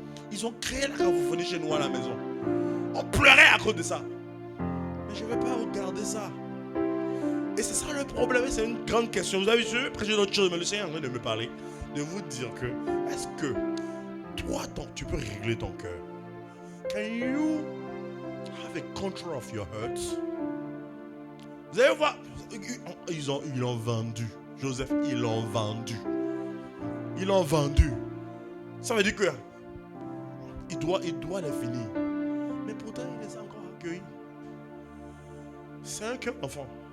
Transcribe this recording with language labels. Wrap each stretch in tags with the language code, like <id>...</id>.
<fr>Ils ont créé la cacophonie chez nous à la maison. On pleurait à cause de ça. Mais je ne vais pas regarder ça. Et c'est ça le problème, c'est une grande question. Vous avez vu, je vais prêcher d'autres choses, mais le Seigneur est en train de me parler, de vous dire que, est-ce que toi, tu peux régler ton cœur?</fr> <en>Can you have a control of your hurts?</en> <fr>Vous allez voir, ils l'ont vendu. Joseph, ils l'ont vendu. Ils l'ont vendu. Ça veut dire que il doit les finir. Mais Et pourtant, il les a encore accueillis. C'est un cœur d'enfant.</fr>